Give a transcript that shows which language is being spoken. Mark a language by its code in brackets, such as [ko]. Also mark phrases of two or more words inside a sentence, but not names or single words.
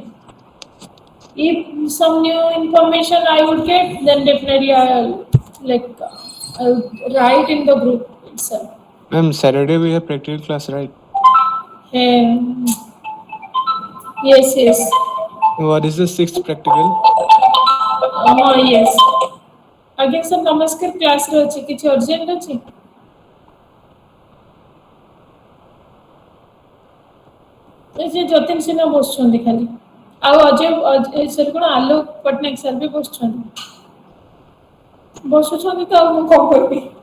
[en] If some new information I would get, then definitely I'll write in the group itself. Ma'am, Saturday we have practical class, right? Um, yes, yes. What is the sixth practical? Yes. Again, sir, namaskar class [or] ରେ ଅଛି କିଛି [en] urgent ଅଛି? [or] ଏ ଯେ ଯତୀନ ସିନ୍ହା ବସୁଛନ୍ତି ଖାଲି ଆଉ ଅଜୟ ସରି କଣ ଆଲୋକ ପଟ୍ଟନାୟକ ସାର୍ ବି ବସୁଛନ୍ତି ତ ଆଉ ମୁଁ କଣ କରିବି